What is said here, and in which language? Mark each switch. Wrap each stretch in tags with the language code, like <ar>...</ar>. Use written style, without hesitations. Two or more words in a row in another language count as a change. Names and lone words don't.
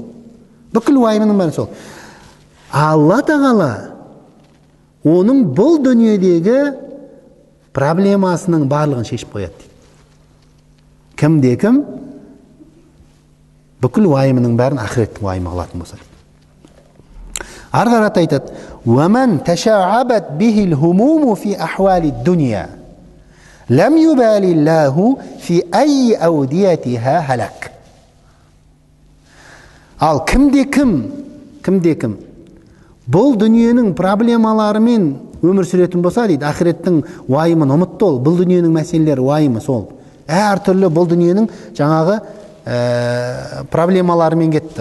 <kk>Бүкіл уайымының бәрі сол. Алла Тағала оның бұл дүниедегі проблемасының барлығын шешіп қояды дейді. Кім бүкіл уайымының бәрін ақиреттің уайымы қылатын болса дейді. Ары қарата айтады:</kk> <ar>"ومن تشعبت به الهموم في أحوال الدنيا لم يبال الله في أي أوديتها هلك."</ar> <kk>Ал кімде кім бұл дүниенің проблемаларымен өмір сүретін болса дейді, ақиреттің уайымын ұмытты ол. Бұл дүниенің мәселелері уайымы сол. Әр түрлі бұл дүниенің жаңағы проблемаларымен кетті.</kk>